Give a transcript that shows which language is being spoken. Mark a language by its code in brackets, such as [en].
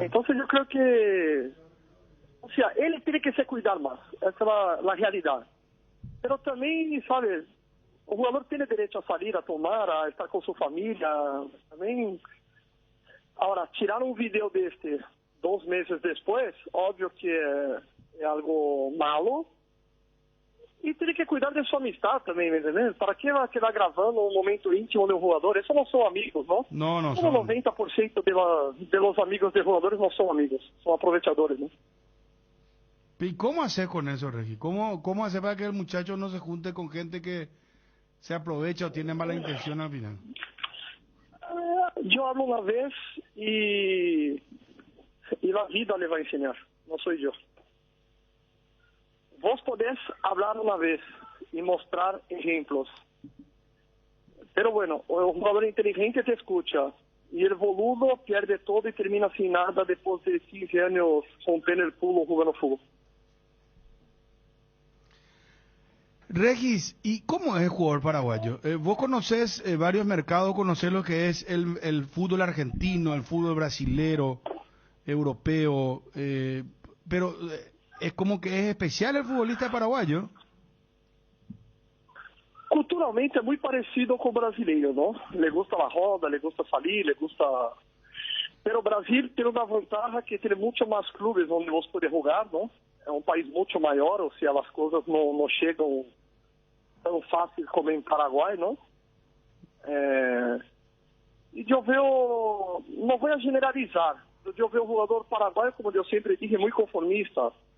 [es] Entonces yo creo que, o sea, él tiene que se cuidar más, esa es la realidad. Pero también, ¿sabes? O jugador tiene derecho a salir, a tomar, a estar con su familia, también. Ahora, tirar un video de 2 meses después, obvio que es algo malo. [pt] E tiene que cuidar de sua amistad também, me entendeu? Para que vai quedar gravando um momento íntimo de um jogador? Esses não são amigos, não? [es] No Como son. 90% de los amigos de jugadores [pt] não são amigos, são aproveitadores, ¿no? [es] ¿Y cómo hacer con eso, Regis? ¿Cómo hacer para que el muchacho no se junte con gente que se aprovecha o tiene mala intención al final? Yo hablo una vez y la vida le va a enseñar, no soy yo. Vos podés hablar una vez y mostrar ejemplos. Pero bueno, el jugador inteligente te escucha y el boludo pierde todo y termina sin nada después de 15 años rompiendo el culo jugando fútbol. Regis, ¿y cómo es el jugador paraguayo? Vos conocés varios mercados, conocés lo que es el fútbol argentino, el fútbol brasilero, europeo, pero es como que es especial el futbolista paraguayo. [pt] Culturalmente é muito parecido com o brasileiro, não? [es] Le gusta a roda, le gusta salir, le gusta... [pt] Pero o Brasil tem uma vantagem que tem muito mais clubes onde você pode jogar, não? É um país muito maior, ou seja, as coisas não chegam tão fácil como em Paraguai, não? E eu vejo, não vou generalizar, eu vejo o jogador paraguaio, como eu sempre disse, muito conformista.